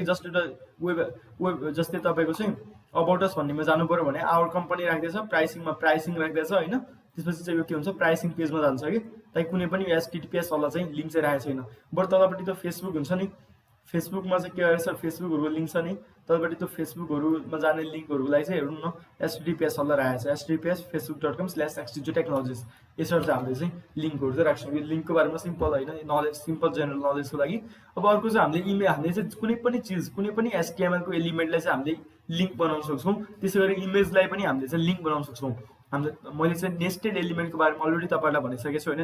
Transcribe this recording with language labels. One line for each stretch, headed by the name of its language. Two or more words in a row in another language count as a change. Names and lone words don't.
Nepali: जस्ट एउटा वेब जस्तै तपाईँको चाहिँ अबाउटस भन्नेमा जानु पऱ्यो भने
English: our company
Nepali: राख्दैछ, प्राइसिङमा प्राइसिङ राख्दैछ होइन। त्यसपछि चाहिँ यो के हुन्छ
English: pricing page
Nepali: जान्छ कि। ताकि कुनै पनि एचटीटीपीएस वाला चाहिँ लिङ्क चाहिँ राखेको छैन। बट तलपट्टि त फेसबुक हुन्छ नि, फेसबुकमा चाहिँ के गरेछ फेसबुकहरूको लिङ्क छ नि, तलपट्टि त्यो फेसबुकहरूमा जाने लिङ्कहरूको लागि चाहिँ हेर्नु न एचटीटीपीएस वाला राखेको छ, https facebook.com/xstudiotechnologies। यसरी चाहिँ हामीले चाहिँ लिङ्कहरू चाहिँ राख्छौँ। यो लिङ्कको बारेमा सिम्पल होइन,
English: knowledge simple general knowledge
Nepali: लागि। अब अर्को चाहिँ हामीले चाहिँ कुनै पनि चिज, कुनै पनि HTML को एलिमेन्टलाई चाहिँ हामीले लिङ्क बनाउन सक्छौँ। त्यसै गरी इमेजलाई पनि हामीले चाहिँ लिङ्क बनाउन सक्छौँ। मैले चाहिँ
English: nested element
Nepali: बारेमा अलरेडी तपाईँलाई भनिसकेको छु होइन।